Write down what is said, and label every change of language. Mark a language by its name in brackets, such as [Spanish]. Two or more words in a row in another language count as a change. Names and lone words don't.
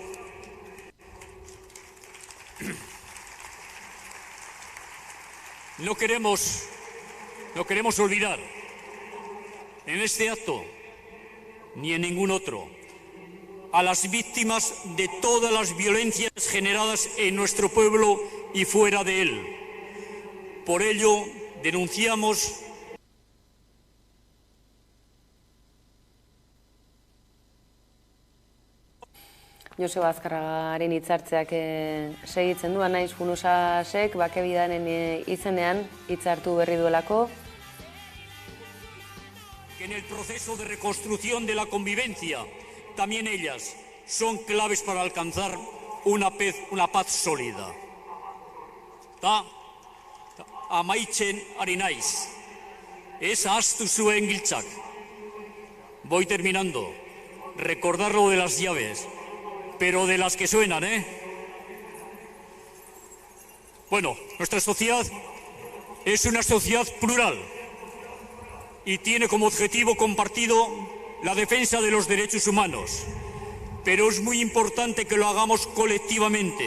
[Spanish] No queremos olvidar en este acto ni en ningún otro a las víctimas de todas las violencias generadas en nuestro pueblo y fuera de él. Por ello, denunciamos [Basque] Joseba Azkarragaren hitzartzeak segitzen du, Anaiz Funusasek bakebidaren izenean hitzartu berri duelako. [Spanish] Que en el proceso de reconstrucción de la convivencia, también ellas son claves para alcanzar una paz sólida. [Basque] Ta amaitzen ari naiz. Ez ahaztu zuen giltzak. [Spanish] Voy terminando. Recordar lo de las llaves, pero de las que suenan, ¿eh? Bueno, nuestra sociedad es una sociedad plural y tiene como objetivo compartido la defensa de los derechos humanos, pero es muy importante que lo hagamos colectivamente.